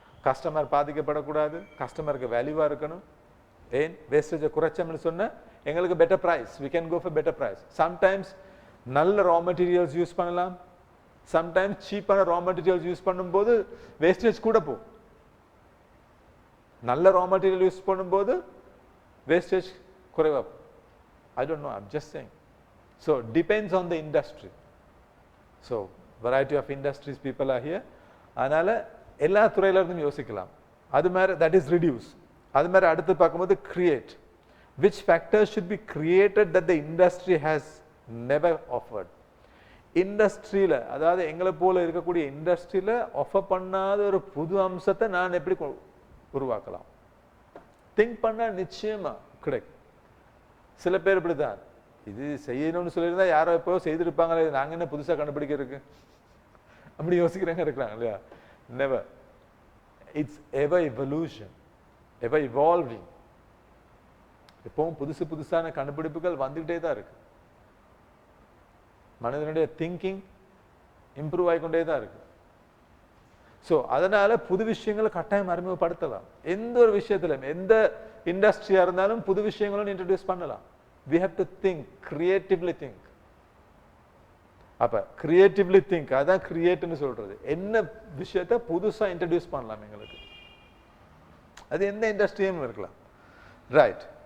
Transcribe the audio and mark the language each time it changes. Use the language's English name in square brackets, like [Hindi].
[Tamil] Customer பாதிக்கப்படக்கூடாது, கஸ்டமருக்கு வேல்யூவா இருக்கணும். ஏன் வேஸ்டேஜை குறைச்சோம்னு சொன்னா எங்களுக்கு better price, [English] we can go for better price. [Tamil] Sometimes நல்ல ரா மெட்டீரியல்ஸ் யூஸ் பண்ணலாம், சம்டைம்ஸ் சீப்பான ரா மெட்டீரியல்ஸ் யூஸ் பண்ணும்போது வேஸ்டேஜ் கூட போகும். நல்ல ரா மெட்டீரியல் யூஸ் பண்ணும்போது வேஸ்டேஜ் குறைவா போகும். [English] I don't know, I'm just saying. So depends on the industry. So variety of industries people are here. [Tamil] அதனால எல்லா துறையில இருந்தும் யோசிக்கலாம். அது மாதிரி [English] that is reduce. [Tamil] அது மாதிரி அடுத்து பார்க்கும்போது create. [English] Which factors should be created that the industry has never offered? [Tamil] இண்டஸ்ட்ரியில, அதாவது எங்களை போல இருக்கக்கூடிய இண்டஸ்ட்ரியில ஆஃபர் பண்ணாத ஒரு புது அம்சத்தை நான் எப்படி உருவாக்கலாம்? திங்க் பண்ணா நிச்சயமா கிடைக்கும். சில பேர் இப்படிதான், இது செய்யணும்னு சொல்லியிருந்தா யாரோ எப்போ செய்திருப்பாங்களே, நாங்க என்ன புதுசா கண்டுபிடிக்க இருக்கு அப்படி யோசிக்கிறவங்க இருக்கிறாங்க இல்லையா? Never. [English] It's ever evolution, ever evolving. [Tamil] எப்பவும் புதுசு புதுசான கண்டுபிடிப்புகள் வந்துகிட்டே தான் இருக்கு. மனிதனுடைய திங்கிங் இம்ப்ரூவ் ஆகிக்கொண்டே தான் இருக்கு. ஸோ அதனால புது விஷயங்களை கட்டாயம் அறிமுகப்படுத்தலாம். எந்த ஒரு விஷயத்திலும், எந்த இண்டஸ்ட்ரியா இருந்தாலும் புது விஷயங்களும் இன்ட்ரடியூஸ் பண்ணலாம். [English] We have to think, creatively think. [Tamil] அப்ப கிரியேட்டிவ்லி திங்க், அதான் கிரியேட்னு சொல்றது. என்ன விஷயத்தை புதுசா இன்ட்ரடியூஸ் பண்ணலாம் எங்களுக்கு, அது எந்த இண்டஸ்ட்ரியும் இருக்கலாம். ரைட்.